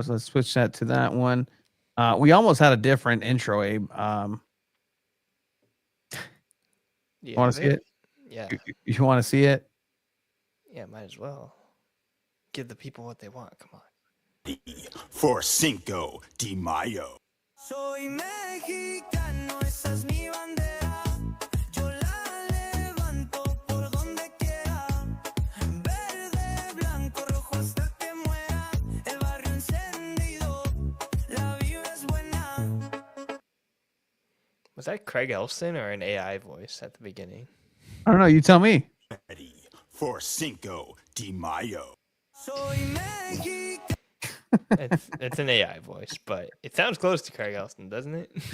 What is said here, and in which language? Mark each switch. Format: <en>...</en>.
<en>So let's switch that to that one. We almost had a different intro, Abe. You want to see it? Yeah. You want to see it? Yeah, might as well. Give the people what they want. Come on. For Cinco de Mayo.</en> <es>Soy mexicano, esa es mi bandera. Yo la levanto por donde quiera. Verde, blanco, rojo hasta que muera. El barrio encendido, la vibra es buena.</es> <en>Was that Craig Elson or an AI voice at the beginning? I don't know. You tell me. Ready for Cinco de Mayo.</en> <es>Soy mexicano.</es> <en>It's an AI voice, but it sounds close to Craig Elson, doesn't it?</en>